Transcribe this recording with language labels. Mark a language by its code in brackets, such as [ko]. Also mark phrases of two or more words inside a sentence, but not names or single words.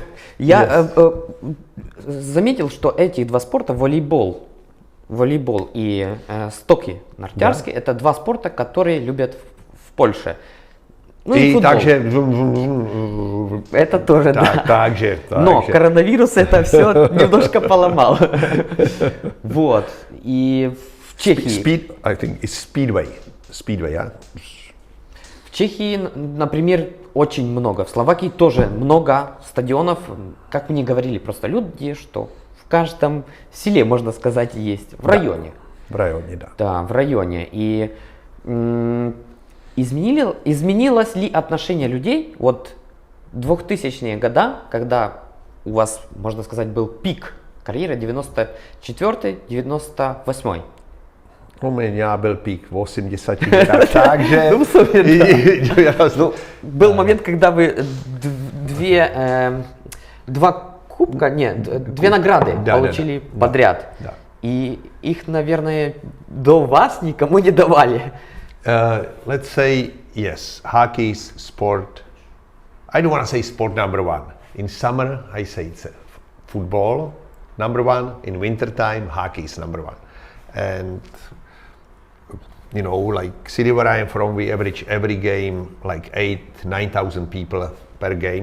[ru] Я заметил, что эти два спорта, волейбол и стоки нартарские, это два спорта, которые любят в Польше. Ну и футбол. Также... Это тоже, да. Также. Но коронавирус это все немножко поломал. Вот. И в Чехии... [en] I think it's Speedway, yeah? [ru] В Чехии, например, очень много. В Словакии тоже много стадионов. Как мне говорили просто люди, что в каждом селе, можно сказать, есть. В районе. В районе, да. Да, в районе. И изменилось ли отношение людей от 2000-е года, когда у вас, можно сказать, был пик карьеры 94-98? [cs] U mě byl pík v 80 letech, takže... [ru] Ну, был момент, когда вы две награды получили подряд. Да. И их, наверное, до вас никому не давали. [en] Let's say, yes, hockey is sport. I don't want to say sport number one. In summer, I say it's football number one. In winter time, hockey is number one. And, you know, like city where I am from, we average every game like 9,000 people per game.